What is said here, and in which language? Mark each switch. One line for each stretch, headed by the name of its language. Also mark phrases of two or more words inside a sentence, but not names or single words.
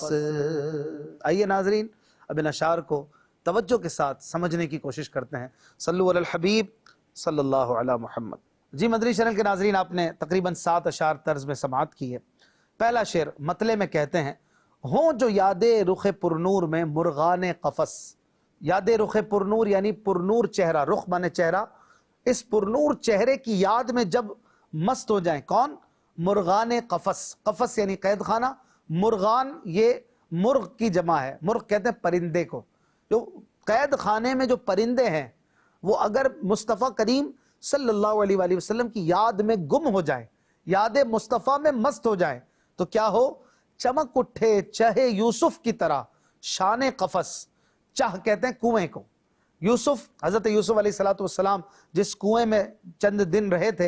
Urdu: آئیے ناظرین اب ان اشعار کو توجہ کے ساتھ سمجھنے کی کوشش کرتے ہیں۔
Arabic: صلو علی الحبیب صلی اللہ علی محمد۔
Urdu: جی مدنی چینل کے ناظرین، آپ نے تقریباً 7 اشعار طرز میں سماعت کی ہے۔ پہلا شعر مطلع میں کہتے ہیں، ہوں جو یادیں رخ پرنور میں مرغان قفس، یاد رخ پرنور یعنی پرنور چہرہ، رخ مانے چہرہ، اس پرنور چہرے کی یاد میں جب مست ہو جائیں، کون؟ مرغان قفس، قفس یعنی قید خانہ، مرغان یہ مرغ کی جمع ہے، مرغ کہتے ہیں پرندے کو، جو قید خانے میں جو پرندے ہیں وہ اگر مصطفیٰ کریم
Arabic: صلی اللہ علیہ وآلہ وسلم
Urdu: کی یاد میں گم ہو جائیں، یاد مصطفیٰ میں مست ہو جائیں تو کیا ہو؟ چمک اٹھے چہے یوسف کی طرح شان قفس، چاہ کہتے ہیں کنویں کو، یوسف حضرت یوسف علیہ السلام جس کنویں میں چند دن رہے تھے